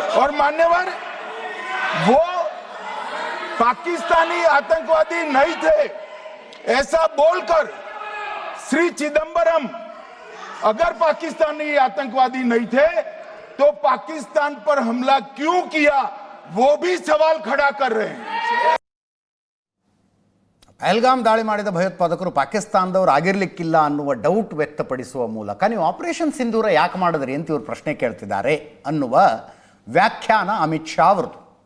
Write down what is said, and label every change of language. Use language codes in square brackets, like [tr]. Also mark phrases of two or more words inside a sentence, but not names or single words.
[hi] और मान्यवर, वो पाकिस्तानी आतंकवादी नहीं थे ऐसा बोलकर श्री चिदंबरम अगर पाकिस्तानी आतंकवादी नहीं थे तो पाकिस्तान पर हमला क्यों किया, वो भी सवाल खड़ा कर रहे हैं। [kn] ಪಹಲ್ಗಾಮ್ ದಾಳಿ ಮಾಡಿದ ಭಯೋತ್ಪಾದಕರು ಪಾಕಿಸ್ತಾನದವರು ಆಗಿರ್ಲಿಕ್ಕಿಲ್ಲ ಅನ್ನುವ ಡೌಟ್ ವ್ಯಕ್ತಪಡಿಸುವ ಮೂಲಕ ನೀವು ಆಪರೇಷನ್ ಸಿಂಧೂರ ಯಾಕೆ ಮಾಡಿದ್ರಿ ಅಂತ ಇವರು ಪ್ರಶ್ನೆ ಕೇಳ್ತಿದ್ದಾರೆ ಅನ್ನುವ ವ್ಯಾಖ್ಯಾನ ಅಮಿತ್ ಶಾ ಅವರದು.